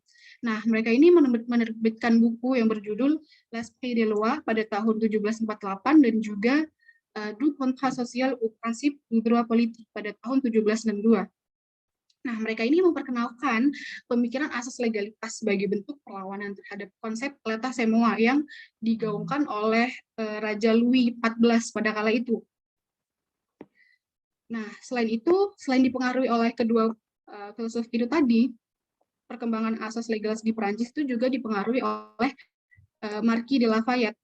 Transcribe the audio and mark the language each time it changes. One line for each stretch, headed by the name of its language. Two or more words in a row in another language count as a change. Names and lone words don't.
Indonesian: Nah, mereka ini menerbitkan buku yang berjudul L'Esprit des Lois pada tahun 1748 dan juga Du Contrat Social au Principe du Droit Politique pada tahun 1762. Nah, mereka ini memperkenalkan pemikiran asas legalitas sebagai bentuk perlawanan terhadap konsep
French: l'état c'est moi
Indonesian: yang digaungkan oleh Raja Louis XIV pada kala itu. Nah, selain dipengaruhi oleh kedua filsuf itu tadi, perkembangan asas legalitas di Perancis itu juga dipengaruhi oleh Marquis de Lafayette.